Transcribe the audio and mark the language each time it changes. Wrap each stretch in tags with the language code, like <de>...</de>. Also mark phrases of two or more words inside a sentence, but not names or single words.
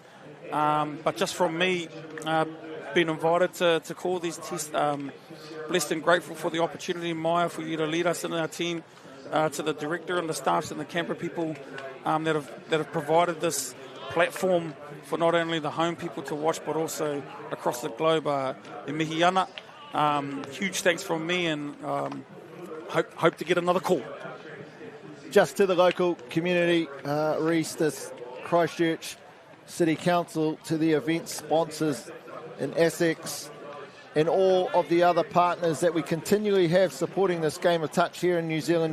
<en>But just from me, being invited to call these tests, blessed and grateful for the opportunity, Maya, for you to lead us in our team, to the director and the staffs and the Canberra people that have provided this platform for not only the home people to watch, but also across the globe.</en> <mi>E mihi ana.</mi> <en>Huge thanks from me, and hope to get another call. Just to the local community, Reece, this Christchurch City Council, to the event sponsors in Essex and all of the other partners that we continually have supporting this game of touch here in New Zealand.</en>